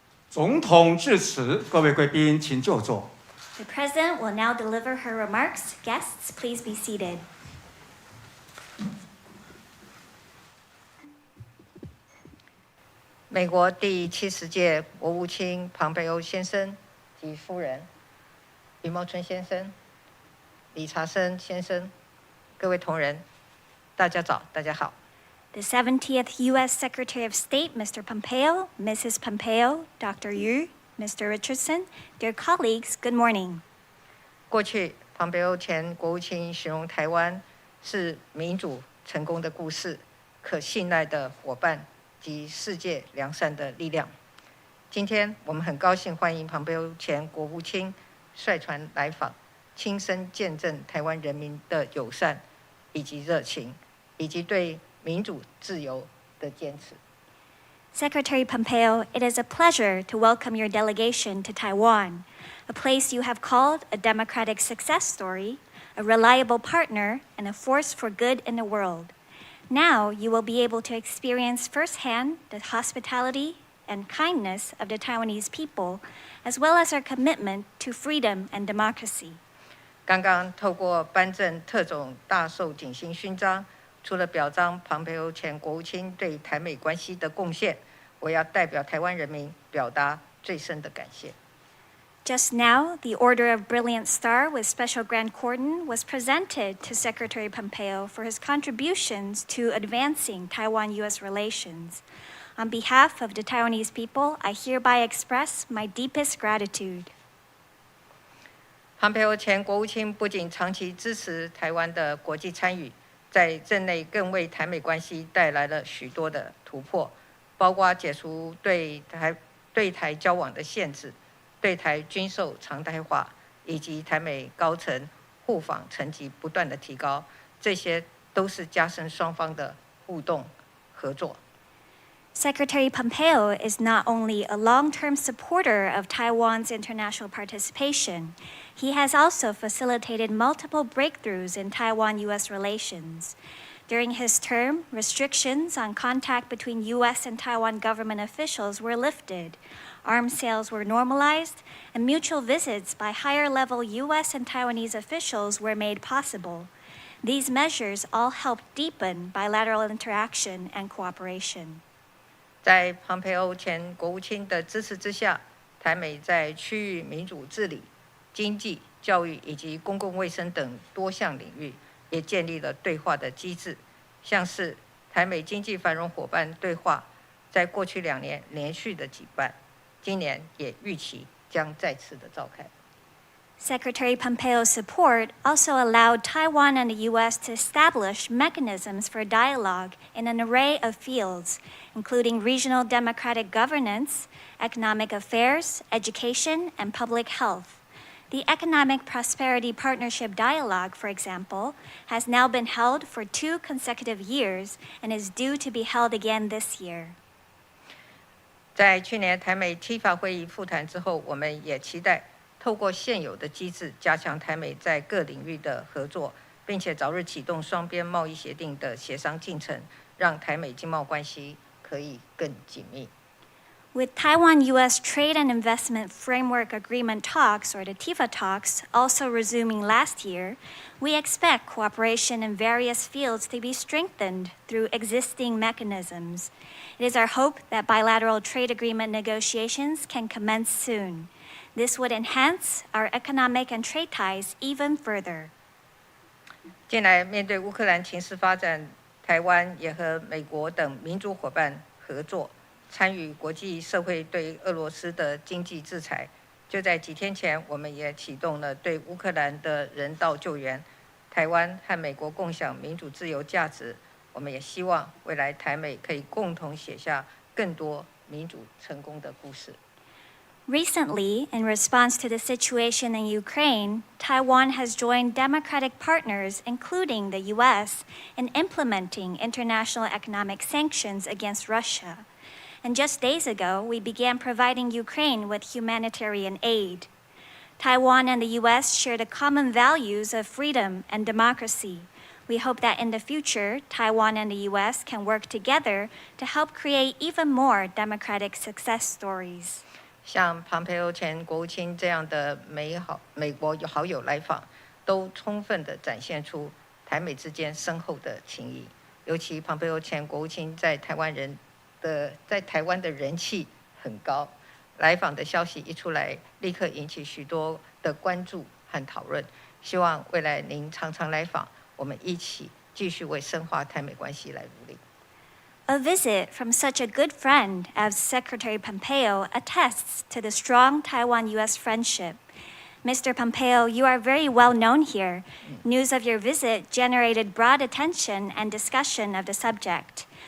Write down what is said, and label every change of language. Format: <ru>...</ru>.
<zh>总统致辞，各位贵宾请就座。</zh> <en>The President will now deliver her remarks. Guests, please be seated.</en> <zh>美国第70届国务卿庞培欧先生及夫人、余茂春先生、理查森先生，各位同仁，大家早，大家好。</zh> <en>The 70th U.S. Secretary of State, Mr. Pompeo, Mrs. Pompeo, Dr. Yu, Mr. Richardson, dear colleagues, good morning.</en> <zh>过去，庞培欧前国务卿形容台湾是民主成功的故事，可信赖的伙伴及世界良善的力量。今天我们很高兴欢迎庞培欧前国务卿率团来访，亲身见证台湾人民的友善以及热情，以及对民主自由的坚持。</zh> <en>Secretary Pompeo, it is a pleasure to welcome your delegation to Taiwan, a place you have called a democratic success story, a reliable partner, and a force for good in the world. Now you will be able to experience firsthand the hospitality and kindness of the Taiwanese people, as well as our commitment to freedom and democracy.</en> <zh>刚刚透过颁证特种大寿景星勋章，除了表彰庞培欧前国务卿对台美关系的贡献，我要代表台湾人民表达最深的感谢。</zh> <en>Just now, the Order of Brilliant Star with Special Grand Cordon was presented to Secretary Pompeo for his contributions to advancing Taiwan-U.S. relations. On behalf of the Taiwanese people, I hereby express my deepest gratitude.</en> <zh>庞培欧前国务卿不仅长期支持台湾的国际参与，在任内更为台美关系带来了许多的突破，包括解除对台交往的限制，对台军售常态化，以及台美高层互访层级不断的提高，这些都是加深双方的互动合作。</zh> <en>Secretary Pompeo is not only a long-term supporter of Taiwan's international participation, he has also facilitated multiple breakthroughs in Taiwan-U.S. relations. During his term, restrictions on contact between U.S. and Taiwan government officials were lifted, arms sales were normalized, and mutual visits by higher-level U.S. and Taiwanese officials were made possible. These measures all helped deepen bilateral interaction and cooperation.</en> <zh>在庞培欧前国务卿的支持之下，台美在区域民主治理、经济、教育以及公共卫生等多项领域，也建立了对话的机制，像是台美经济繁荣伙伴对话，在过去2年连续的举办，今年也预期将再次的召开。</zh> <en>Secretary Pompeo's support also allowed Taiwan and the U.S. to establish mechanisms for dialogue in an array of fields, including regional democratic governance, economic affairs, education, and public health. The Economic Prosperity Partnership Dialogue, for example, has now been held for 2 consecutive years and is due to be held again this year.</en> <zh>在去年台美TIFA法会议复谈之后，我们也期待透过现有的机制，加强台美在各领域的合作，并且早日启动双边贸易协定的协商进程，让台美经贸关系可以更紧密。</zh> <en>With Taiwan-U.S. Trade and Investment Framework Agreement talks, or the TIFA talks, also resuming last year, we expect cooperation in various fields to be strengthened through existing mechanisms. It is our hope that bilateral trade agreement negotiations can commence soon. This would enhance our economic and trade ties even further.</en> <zh>近来面对乌克兰情势发展，台湾也和美国等民主伙伴合作，参与国际社会对俄罗斯的经济制裁。就在几天前，我们也启动了对乌克兰的人道救援。台湾和美国共享民主自由价值，我们也希望未来台美可以共同写下更多民主成功的故事。</zh> <en>Recently, in response to the situation in Ukraine, Taiwan has joined democratic partners, including the U.S., in implementing international economic sanctions against Russia. And just days ago, we began providing Ukraine with humanitarian aid. Taiwan and the U.S. share the common values of freedom and democracy. We hope that in the future, Taiwan and the U.S. can work together to help create even more democratic success stories.</en> <zh>像庞培欧前国务卿这样的美国好友来访，都充分地展现出台美之间深厚的情谊。尤其庞培欧前国务卿在台湾的人气很高，来访的消息一出来，立刻引起许多的关注和讨论。希望未来您常常来访，我们一起继续为深化台美关系来努力。</zh> <en>A visit from such a good friend as Secretary Pompeo attests to the strong Taiwan-U.S. friendship. Mr. Pompeo, you are very well known here. News of your visit generated broad attention and discussion of the subject.</en>